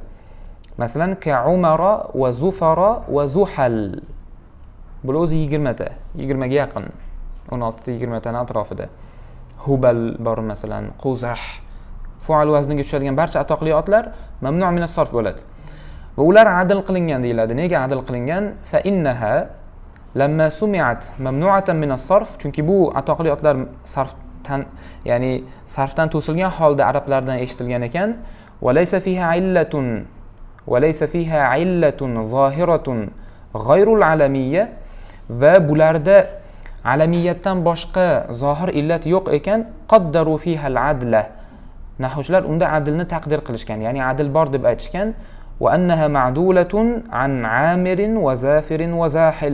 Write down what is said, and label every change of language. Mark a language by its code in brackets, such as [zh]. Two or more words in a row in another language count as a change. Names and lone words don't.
[ar] Masalan, كعمر وزفر وزحل. [uz] Bular o'zi 20 ta, 20 ga yaqin. 16 ta 20 taning atrofida. Hubal bor masalan, quzah. Fu'al vazniga tushadigan barcha atoqli otlar [ar] ممنوع من الصرف [uz] bo'ladi. Va ular adl qilingan deyiladi. Nega adl qilingan? [ar] فإنها لما سمعت ممنوعة من الصرف, [uz] chunki bu atoqli otlar sarfdan, ya'ni sarfdan to'silgan holda arablardan eshitilgan ekan. [ar] وليس فيها علة ظاهرة غير العلمية, [uz] va bularda alamiyatdan boshqa zohir illat yo'q ekan. [ar] قدروا فيها العدل, [uz] nahvchilar unda adlni taqdir qilishgan, ya'ni adl bor deb aytishgan. [ar] وأنها معدولة عن عامر وزافر وزاحل.